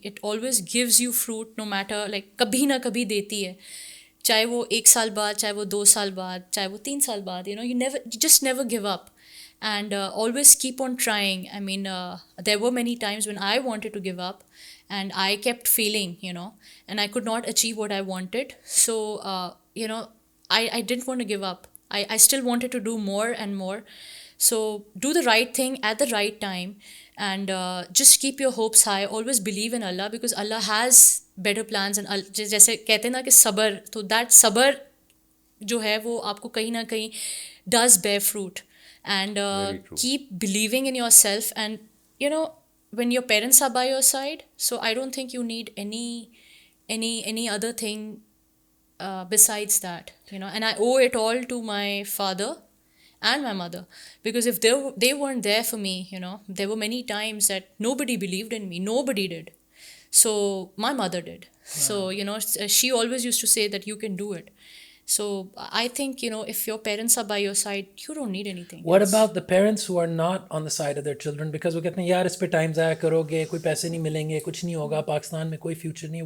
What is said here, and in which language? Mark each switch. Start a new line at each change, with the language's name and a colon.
English: it always gives you fruit, no matter
Urdu: like کبھی نہ کبھی دیتی ہے, چاہے وہ 1 سال بعد, چاہے وہ 2 سال بعد, چاہے وہ 3 سال بعد.
English: you just never give up, and always keep on trying. I mean, there were many times when I wanted to give up, and I kept failing, and I could not achieve what I wanted. So I didn't want to give up. I still wanted to do more and more. So do the right thing at the right time, and just keep your hopes high. Always believe in Allah, because Allah has better plans.
Urdu: And جیسے کہتے ہیں نا کہ صبر, تو that صبر جو ہے وہ آپ کو کہیں نہ کہیں
English: does bear fruit. And keep believing in yourself, and when your parents are by your side, so I don't think you need any other thing besides that, and I owe it all to my father and my mother, because if they weren't there for me, there were many times that nobody believed in me, nobody did, so my mother did. So she always used to say that you can do it. So I think, if your parents are by your side, you don't need anything What else. about the parents who are not on the side of their children, because
Urdu: وہ کہتے ہیں یار اس پہ time ضائع کرو گے, کوئی پیسے نہیں ملیں گے, کچھ نہیں ہوگا, پاکستان میں کوئی فیوچر نہیں.